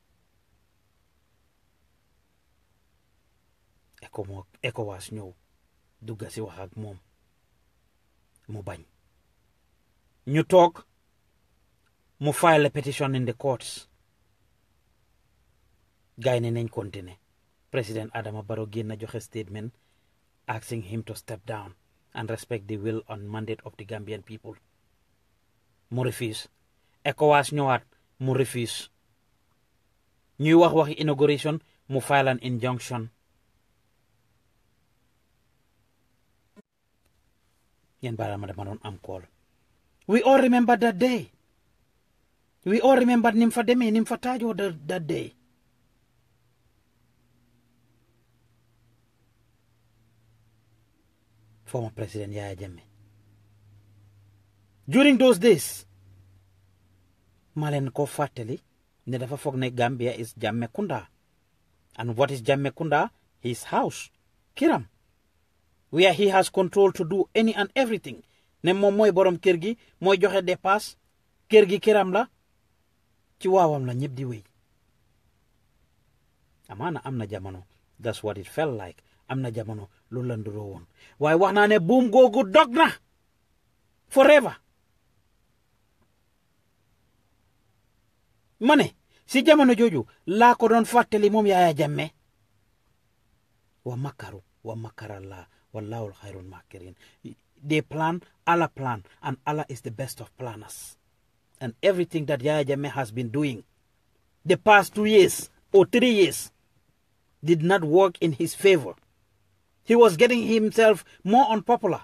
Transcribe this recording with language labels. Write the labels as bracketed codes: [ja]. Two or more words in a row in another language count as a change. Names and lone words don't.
[wo] ECOWAS ñëw dugga si wax ak moom mu bañ ñu toog mu [en] file a petition in the courts [wo] gaay ne nañ continuer [en] President Adama Barrow [wo] génn joxe [en] statement asking him to step down and respect the will and mandate of the Gambian people [wo] mu refuse ECOWAS ñëwaat mu refuse ñuy wax waxi inauguration mu [en] file an injunction [wo] yen baala ma dama doon am call [en] we all remember that day we all remember [wo] nim fa demee nim fa taajoo [en] that day former President Yaya Jammeh during those days [wo] ma leen ko fàttali ne dafa foog ne [en] Gambia is Jammeh Kunda and what is Jammeh Kunda? His house [wo] kiram [en] where he has control to do any and everything [wo] ne moom mooy borom kër gi mooy joxe dépasse kër gi kiram la ci waawam la ñëpp di wéy amaana am na jamono [en] that's what it felt like [wo] am na jamono loolu la nduroo woon waaye wax naa ne buum googu dog na forever ma ne si jamono jooju laa ko doon fàttali moom [en] Yaya Jammeh [ar] ومكروا ومكر الله والله خير الماكرين [en] they plan Allah plan and Allah is the best of planners and everything that Yaya Jammeh has been doing the past 2 years or 3 years did not work in his favor. He was getting himself more unpopular.